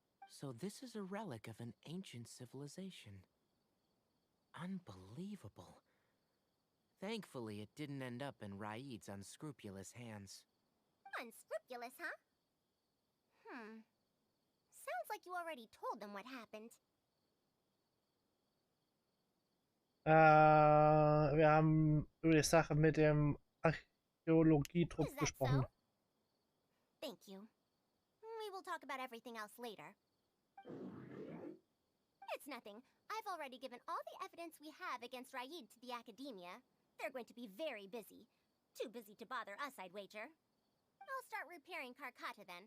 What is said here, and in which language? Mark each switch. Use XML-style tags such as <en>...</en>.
<en>So this is a relic of an ancient civilization. Unbelievable. Thankfully, it didn't end up in Raid's unscrupulous hands. Unscrupulous, huh? Sounds like you already told them what happened.</en> <de>Wir haben über die Sache mit dem Archäologietrupp gesprochen.</de> <en>So? Thank you. We will talk about everything else later. It's nothing. I've already given all the evidence we have against Raid to the Academia. They're going to be very busy. Too busy to bother us, I'd wager. I'll start repairing Karkata then.</en>